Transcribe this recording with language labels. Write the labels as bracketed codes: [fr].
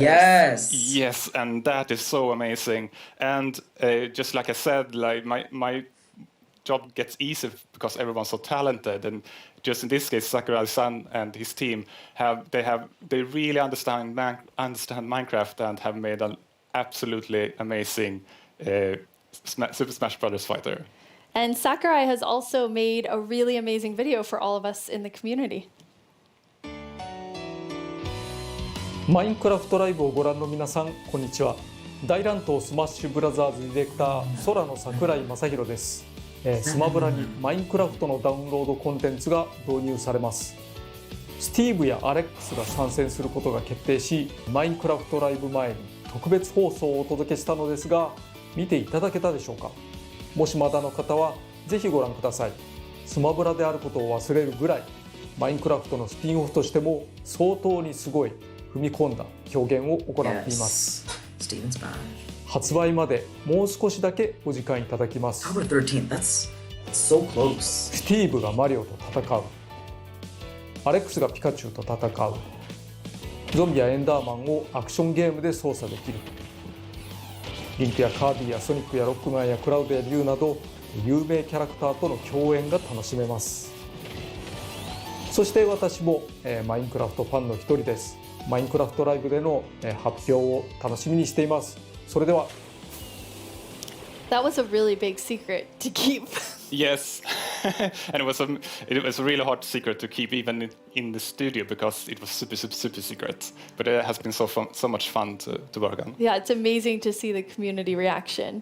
[en] Yes, and that is so amazing. And just like I said, like my job gets easier because everyone's so talented, and just in this case, Sakurai-san and his team they really understand Minecraft and have made an absolutely amazing Super Smash Bros. Fighter. And Sakurai has also made a really amazing video for all of us in the community. [ja] マインクラフトライブをご覧の皆さん、こんにちは。大乱闘スマッシュブラザーズディレクター、空の桜井正宏です。スマブラにマインクラフトのダウンロードコンテンツが導入されます。スティーブやアレックスが参戦することが決定し、マインクラフトライブ前に特別放送をお届けしたのですが、見ていただけたでしょうか。もしまだの方はぜひご覧ください。スマブラであることを忘れるぐらい、マインクラフトのスピンオフとしても相当にすごい踏み込んだ表現を行っています。発売までもう少しだけお時間いただきます。 [en] October 13th, that's so close. [ja] スティーブがマリオと戦う。アレックスがピカチュウと戦う。ゾンビやエンダーマンをアクションゲームで操作できる。リンクやカービィやソニックやロックマンやクラウドやリュウなど有名キャラクターとの共演が楽しめます。そして私もマインクラフトファンの一人です。マインクラフトライブでの発表を楽しみにしています。それでは。 [en] That was a really big secret to keep. Yes, and it was a really hard secret to keep even in the studio because it was super secret. But it has been so much fun to work on. Yeah, it's amazing to see the community reaction.